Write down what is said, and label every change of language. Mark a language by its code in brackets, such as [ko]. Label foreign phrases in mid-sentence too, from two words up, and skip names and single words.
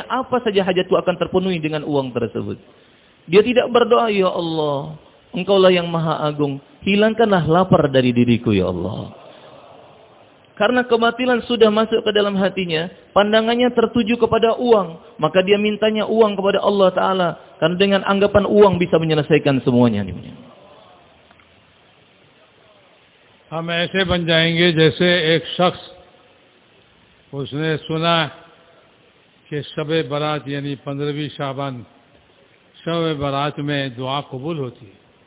[id] Apa saja hajatku akan terpenuhi dengan uang tersebut. Dia tidak berdoa, ya Allah, Engkaulah yang maha agung, hilangkanlah lapar dari diriku, ya Allah. Karena kebatilan sudah masuk ke dalam hatinya, pandangannya tertuju kepada uang, maka dia mintanya uang kepada [ar] الله تعالى, [id] karena dengan anggapan uang bisa menyelesaikan semuanya. [hi] हम ऐसे बन जाएंगे जैसे एक शख्स, उसने सुना कि शब बारात यानी 15वीं शाबान, शब बारात में दुआ कबूल होती है,